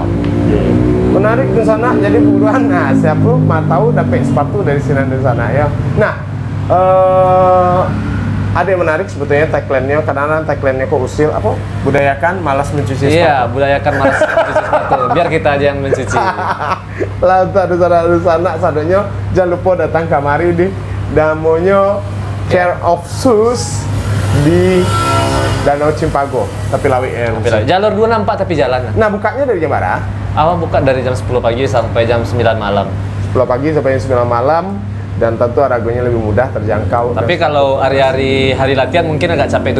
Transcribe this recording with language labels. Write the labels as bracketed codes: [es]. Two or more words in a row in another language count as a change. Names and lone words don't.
[id] Menarik di sana, jadi buruan. Nah, siapa mau tahu dapat sepatu dari sini di sana ya. Nah, ada yang menarik sebetulnya tagline-nya, kadang-kadang tagline-nya kok usil apa? Budayakan malas mencuci sepatu. iya, budayakan malas mencuci sepatu. Biar kita aja yang mencuci. [min] Lah di sana sadanya jangan lupa datang kamari di damonya Care of Shoes di Danau Cimpago, tapi Lawi [id] Jalur 264 tapi jalan. Nah, bukanya dari jam berapa? Awal buka dari jam 10 pagi sampai jam 9 malam. 10 pagi sampai jam 9 malam, dan tentu harganya lebih mudah terjangkau. Tapi kalau hari latihan mungkin agak capek tuh.